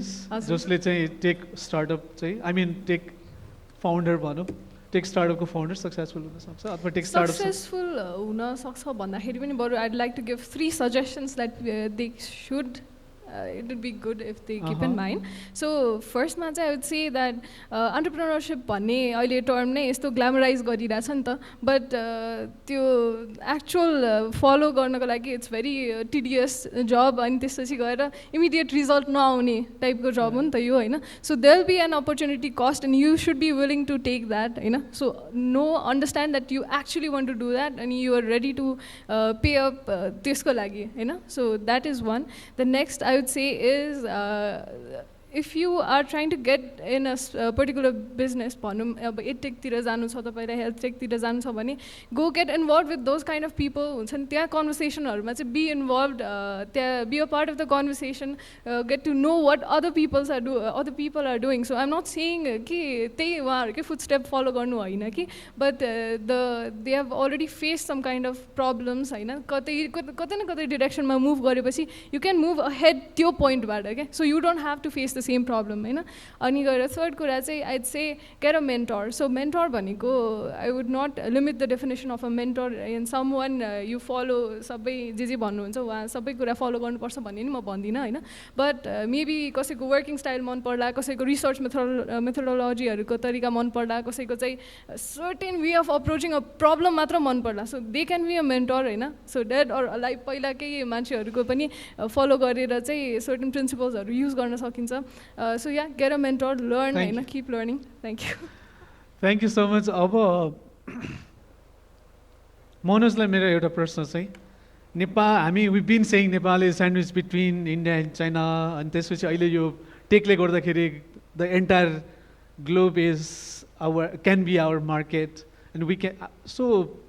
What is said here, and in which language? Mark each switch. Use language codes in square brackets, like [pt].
[ne] चिज जसले चाहिँ टेक स्टार्टअप चाहिँ आई मिन टेक फाउन्डर भनौँ, टेक स्टार्टअपको फाउन्डर सक्सेसफुल हुन सक्छ अथवा टेक स्टार्टअप सक्सेसफुल हुन सक्छ भन्दाखेरि पनि बरु [en] I'd like to give 3 suggestions that they should it would be good if they keep in mind. So first [ne] मा चाहिँ [en] I would say that entrepreneurship [ne] भन्ने अहिले टर्म नै यस्तो ग्ल्यामराइज गरिरहेछ नि त, बट त्यो एक्चुअल फलो गर्नको लागि [en] it's very tedious job, [ne] अनि त्यसपछि गएर इमिडिएट रिजल्ट नआउने टाइपको जब हो नि त यो होइन. [en] So there will be an opportunity cost and you should be willing to take that होइन. So no understand that you actually want to do that [ne] अनि [en] you are ready to pay up [ne] त्यसको लागि होइन. [en] So that is one. The next I would say is if you are trying to get in a particular business, [ne] अब edtech-तिर जानु छ तपाईलाई, health tech-तिर जानु छ भने [en] go get involved with those kind of people [ne] हुन्छ नि. त्यहाँ कन्भर्सेसनहरुमा चाहिँ [en] be involved, त्यहाँ be a part of the conversation, get to know what other people are doing. So I'm not saying [ne] कि त्यही उहाँहरुकै [en] footstep follow [ne] गर्नु होइन कि, [en] but they have already faced some kind of problems होइन. [ne] कतै न कतै directionमा move गरेपछि [en] you can move ahead [ne] त्यो पोइन्टबाट के. [en] So you don't have to face the same problem होइन. [ne] अनि गएर थर्ड कुरा चाहिँ [en] I'd say get a mentor. So mentor भनेको I would not limit the definition of a mentor in someone you follow, [ne] सबै जे भन्नुहुन्छ उहाँ सबै कुरा फलो गर्नुपर्छ भन्ने नि म भन्दिनँ होइन. बट मेबी कसैको वर्किङ स्टाइल मन पर्ला, कसैको रिसर्च मेथोडोलोजीहरूको तरिका मन पर्ला, कसैको चाहिँ certain way of approaching a problem मात्र मन पर्ला. [en] so they can be a mentor [ne] होइन. सो डेड अर अलाइभ पहिलाकै मान्छेहरूको पनि फलो गरेर चाहिँ सर्टेन प्रिन्सिपल्सहरू युज गर्न सकिन्छ. [en] So yeah, get a mentor, learn, and keep learning. Thank you. Thank you so much. [ne] अब मनोजलाई मेरो एउटा प्रश्न चाहिँ Nepal, [en] we've been saying Nepal is sandwiched between India and China, [ne] अनि त्यसपछि अहिले यो टेकले गर्दाखेरि [en] the entire globe can be our market, and we can. So